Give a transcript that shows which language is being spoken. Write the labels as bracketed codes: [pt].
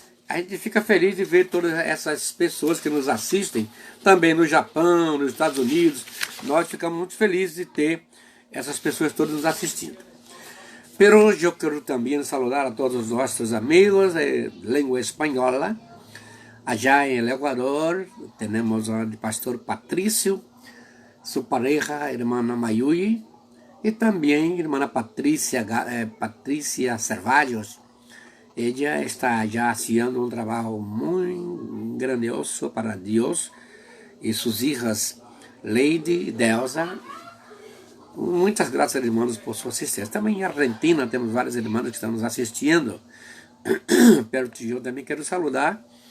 [pt] A gente fica feliz de ver todas essas pessoas que nos assistem, também no Japão, nos Estados Unidos. Nós ficamos muito felizes de ter essas pessoas todas nos assistindo. Por hoje eu quero também saludar a todos os nossos amigos de língua espanhola. [es] Allá en el Ecuador tenemos al pastor Patricio, su pareja, hermana Mayuyi, y también hermana Patricia Cervallos. Ella está ya haciendo un trabajo muy grandioso para Dios y sus hijas Lady y Delsa. [pt] Muitas graças, irmãos, por sua assistência. Também em Argentina temos vários irmãos que estão nos assistindo. Perto de eu também quero saludar